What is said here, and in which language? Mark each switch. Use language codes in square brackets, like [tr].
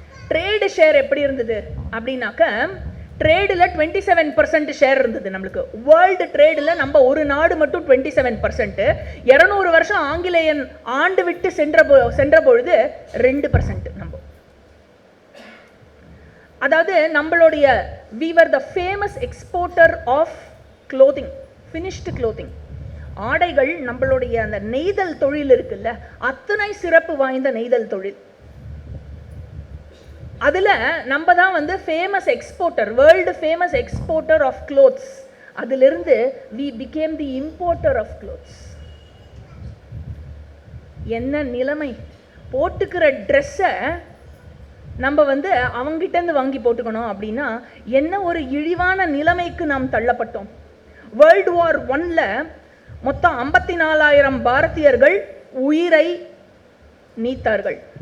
[ta] Trade share எப்படி இருந்தது அப்படின்னாக்க, ட்ரேடில் 27% ஷேர் இருந்தது நம்மளுக்கு. வேர்ல்டு ட்ரேடில் நம்ம ஒரு நாடு மட்டும் 27%. 200 வருஷம் ஆங்கிலேயன் ஆண்டு விட்டு சென்ற பொழுது 2% நம்ம. அதாவது நம்மளுடைய [en] we were the famous exporter of clothing, finished clothing. [ta] ஆடைகள் நம்மளுடைய அந்த நெய்தல் தொழில் இருக்குல்ல, அத்தனை சிறப்பு வாய்ந்த நெய்தல் தொழில். அதுல நம்ம தான் வந்து famous exporter, [en] World famous exporter of clothes. [ta] அதிலிருந்து [en] we became the importer of clothes. [ta] என்ன நிலைமை! போட்டுக்கிற ட்ரெஸ்ஸை நம்ம வந்து அவங்கிட்டேருந்து வாங்கி போட்டுக்கணும் அப்படின்னா என்ன ஒரு இழிவான நிலைமைக்கு நாம் தள்ளப்பட்டோம். வேர்ல்டு வார் 1ல மொத்தம் 54,000 பாரதியர்கள் உயிரை நீத்தார்கள்.